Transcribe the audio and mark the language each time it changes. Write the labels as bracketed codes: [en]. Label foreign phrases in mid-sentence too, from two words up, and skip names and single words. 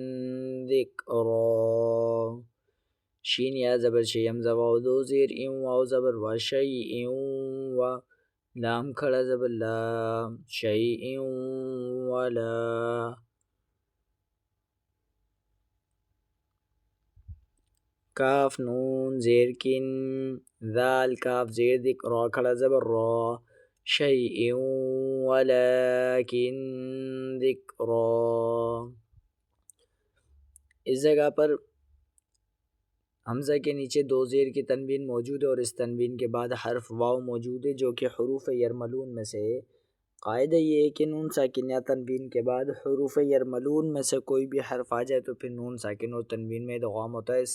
[ur] ذکرا شین یا زبر شی ہمزہ واو دو زیر واو زبر و شیء و لام کھڑا زبر لا شیء ولا کاف نون زیر کن ذال کاف زیر دک را کھڑا زبر را شیء [ar] ولیکن ذکرا۔ [ur] اس جگہ پر حمزہ کے نیچے دو زیر کی تنوین موجود ہے اور اس تنوین کے بعد حرف واو موجود ہے جو کہ حروف یرملون میں سے ہے۔ قاعدہ یہ ہے کہ نون ساکن یا تنوین کے بعد حروف یرملون میں سے کوئی بھی حرف آ جائے تو پھر نون ساکن اور تنوین میں ادغام ہوتا ہے۔